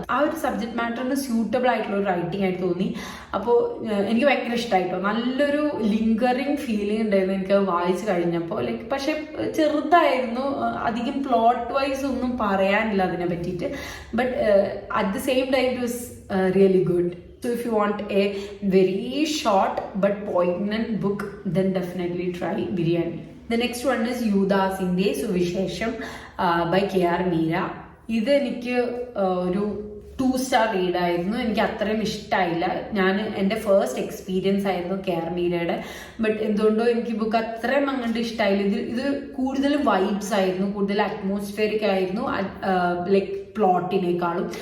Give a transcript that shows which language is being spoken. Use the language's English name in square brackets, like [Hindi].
[Malayalam] ആ ഒരു subject മാറ്ററിന് suitable ആയിട്ടുള്ള ഒരു റൈറ്റിംഗ് ആയിട്ട് തോന്നി. അപ്പോൾ എനിക്ക് ഭയങ്കര ഇഷ്ടമായിട്ടോ. നല്ലൊരു ലിങ്കറിങ് ഫീലിംഗ് ഉണ്ടായിരുന്നു എനിക്ക് വായിച്ചു കഴിഞ്ഞപ്പോൾ. ലൈക്ക് പക്ഷെ ചെറുതായിരുന്നു. അധികം പ്ലോട്ട് വൈസ് ഒന്നും പറയാനില്ല അതിനെ പറ്റിയിട്ട്. [English] But at the same time it was really good. So if you want a very short but poignant book, then definitely try Biryani. The next one is Yudasinte Suvishesham by K.R. Meera. [Malayalam] ഇത് എനിക്ക് ഒരു 2 star read ആയിരുന്നു. എനിക്ക് അത്രയും ഇഷ്ടമായില്ല. എൻ്റെ first experience ആയിരുന്നു K.R. മീരയുടെ. ബട്ട് എന്തുകൊണ്ടോ എനിക്ക് ബുക്ക് അത്രയും അങ്ങോട്ട് ഇഷ്ടമായില്ല. ഇത് കൂടുതലും വൈബ്സ് ആയിരുന്നു, കൂടുതൽ അറ്റ്മോസ്ഫിയറിക് ആയിരുന്നു ലൈക്ക് പ്ലോട്ടിനേക്കാളും.